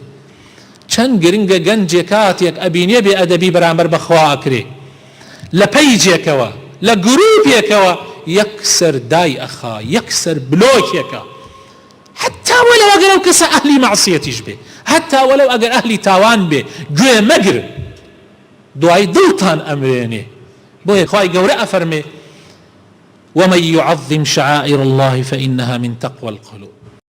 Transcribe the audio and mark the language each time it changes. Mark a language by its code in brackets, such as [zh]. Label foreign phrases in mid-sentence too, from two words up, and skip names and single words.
[ckb] چەند گرنگە گەنجێک کاتێک ئەبینێ بێ ئەدەبی بەرامبەر بەخوا ئەکرێ، لە پەیجێکەوە لە گروپێکەوە یەکسەر دای ئەخا یەکسەر بلۆکێکە [ar] حتا وەلەو [ckb] ئەگەر ئەو کەسە ئەهلی مەعسیەتیش بێ [ar] حتا وەلەو [ckb] ئەگەر ئەهلی تاوان بێ گوێ مەگر دوای دڵتان ئەمرێنێ بۆیە خوای گەورە ئەفەرمێ [ar] ومن يعظم شعائر الله فإنها من تقوى القلوب